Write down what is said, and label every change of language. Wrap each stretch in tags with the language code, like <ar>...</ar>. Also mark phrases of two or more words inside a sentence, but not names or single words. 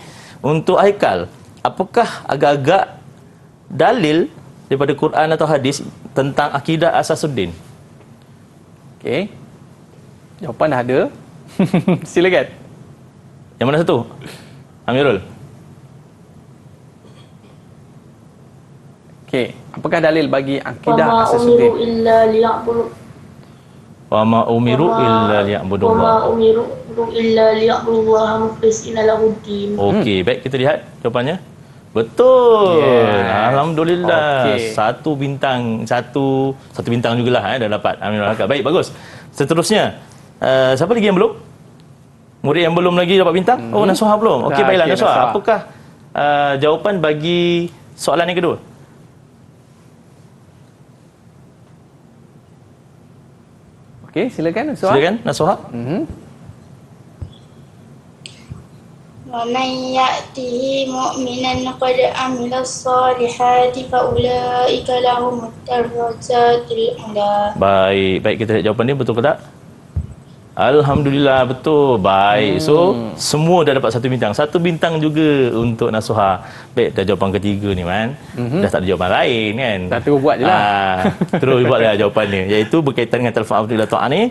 <ms>Untuk Haikal, apakah agak-agak dalil daripada Quran atau hadis tentang akidah Asasuddin? Okey. Jawapan dah ada. Silakan. Yang mana satu? Amirul. Okey, apakah dalil bagi akidah Asasuddin?</ms> <ar>وما أمروا إلا ليعبدوا الله. وما أمروا إلا ليعبدوا الله مخلصين له الدين.</ar> <ms>Okey, baik, kita lihat jawapannya. Betul. Yes. Alhamdulillah. Okey. Satu bintang jugalah dah dapat. Alhamdulillah. Baik, bagus. Seterusnya, siapa lagi yang belum? Murid yang belum lagi dapat bintang? Oh, Nasuha belum. Okey, baiklah okey, Nasuha. Nasuha. Apakah jawapan bagi soalan yang kedua? Okey, silakan Nasuha. Silakan Nasuha.</ms> <ar>ومن يأته مؤمنا قد عمل الصالحات فأولئك لهم الدرجات العلى.</ar> <ms>Baik, kita lihat jawapan dia betul ke tak? Alhamdulillah, betul. Baik. So, semua dah dapat satu bintang. Satu bintang juga untuk Nasuha. Baik, dah jawapan ketiga ni, Man. Dah tak ada jawapan lain, kan? Dah terus buat je lah. Terus buatlah jawapannya. Iaitu berkaitan dengan telefon Abdullah Ta'ah ni.</ms>